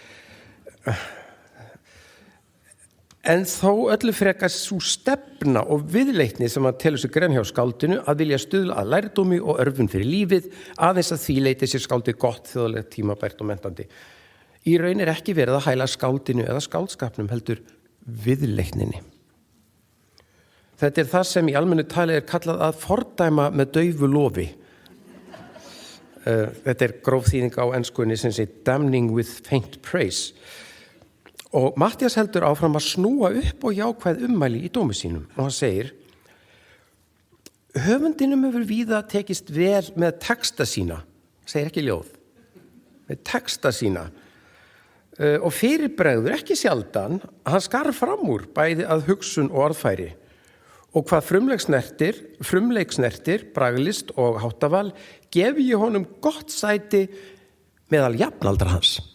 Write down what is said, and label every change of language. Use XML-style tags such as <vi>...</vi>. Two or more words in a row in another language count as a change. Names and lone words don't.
<is>En þó öllu frekar sú stefna og viðleitni sem hann telur sig grenn hjá skáldinu að vilja stuðla að lærdómi og örfun fyrir lífið, aðeins að því leiti sér skáldið gott, þjóðlegt, tímabært og menntandi. Í raun ekki verið að hæla skáldinu eða skáldskapnum, heldur viðleitninni. Þetta það sem í almennu tali kallað að fordæma með daufu lofi. Þetta gróf þýðing á enskunni sem sé</is> <en>damning with faint praise.</en> <is>Og Matthías heldur áfram að snúa upp og jákvæð ummæli í dómi sínum og hann segir: höfundinum hefur víða tekist vel með texta sína, segir ekki ljóð, með texta sína og fyrirbregður ekki sjaldan, hann skar fram úr bæði að hugsun og orðfæri og hvað frumleik snertir, braglist og háttaval gefi ég honum gott sæti meðal jafnaldra hans.</is>